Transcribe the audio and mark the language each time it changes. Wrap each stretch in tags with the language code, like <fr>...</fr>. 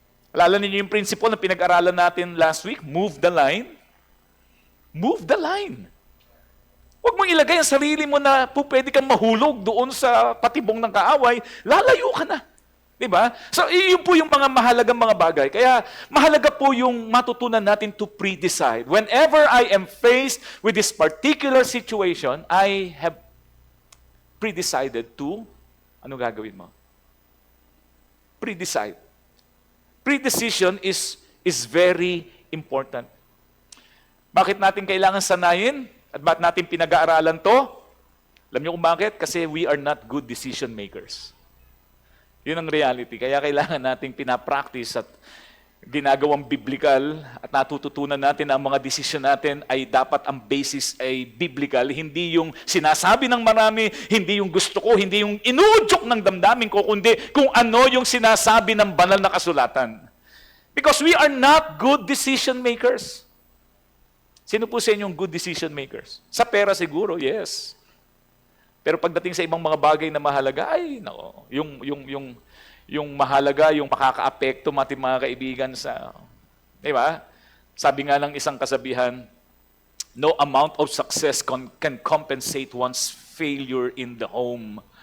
<tl>Alala ninyo yung principle na pinag-aralan natin</tl> <en>last week? Move the line. Move the line.</en> <tl>Huwag mong ilagay ang sarili mo na pwede kang mahulog doon sa patibong ng kaaway, lalayo ka na. Diba? So, yun po yung mga mahalagang mga bagay. Kaya, mahalaga po yung matutunan natin</tl> <en>to pre-decide. Whenever I am faced with this particular situation, I have pre-decided to,</en> <tl>ano gagawin mo?</tl> <en>Pre-decide. Pre-decision is very important.</en> <tl>Bakit natin kailangan sanayin? At bakit natin pinag-aaralan to? Alam niyo kung bakit?</tl> <en>Kasi we are not good decision makers.</en> <tl>Yun ang reality. Kaya kailangan nating pinapractice at ginagawang biblical at natututunan natin na ang mga desisyon natin ay dapat ang basis ay biblical. Hindi yung sinasabi ng marami, hindi yung gusto ko, hindi yung inuudyok ng damdamin ko, kundi kung ano yung sinasabi ng banal na kasulatan.</tl> <en>Because we are not good decision makers.</en> <tl>Sino po sa inyong</tl> <en>good decision makers?</en> <tl>Sa pera siguro, yes. Pero pagdating sa ibang mga bagay na mahalaga, ay, nako, yung mahalaga, yung makakaapekto mga kaibigan sa, di ba? Sabi nga ng isang kasabihan,</tl> <en>no amount of success can compensate one's failure in the home.</en>